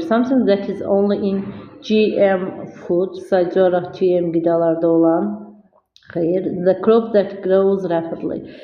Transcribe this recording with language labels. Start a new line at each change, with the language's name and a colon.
English: Something that is only in GM food.
Azerbaijani: Sadəcə olaraq GM qidalarda olan. Xeyr.
English: The crop that grows rapidly.